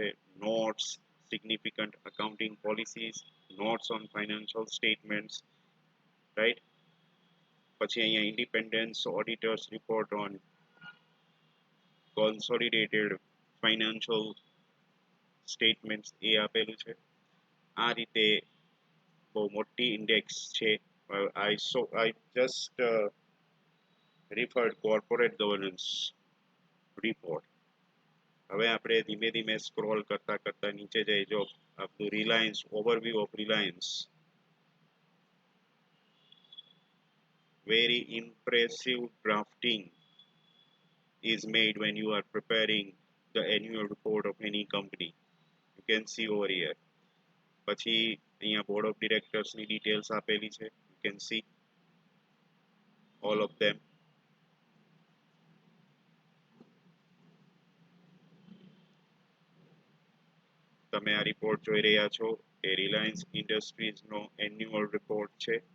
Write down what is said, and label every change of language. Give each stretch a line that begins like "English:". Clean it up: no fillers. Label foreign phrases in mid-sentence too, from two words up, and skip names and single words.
English: Notes, significant accounting policies, notes on financial statements, right.
Gujarati: પછી અહીંયા
English: independence auditors report on consolidated financial statements
Gujarati: એ આપેલું છે. આ રીતે બહુ મોટી ઇન્ડેક્સ છે.
English: I just referred corporate governance report.
Gujarati: હવે આપણે ધીમે ધીમે સ્ક્રોલ કરતા કરતા નીચે જઈ જો આપણું
English: Reliance overview of Reliance. Very impressive drafting is made when you are preparing the annual report of any company. You can see over here.
Gujarati: પછી અહીંયા
English: board of directors
Gujarati: ની ડિટેલ્સ આપેલી છે.
English: You can see all of them.
Gujarati: તમે આ રિપોર્ટ જોઈ રહ્યા છો એ રિલાયન્સ ઇન્ડસ્ટ્રીઝ નો
English: annual report
Gujarati: છે.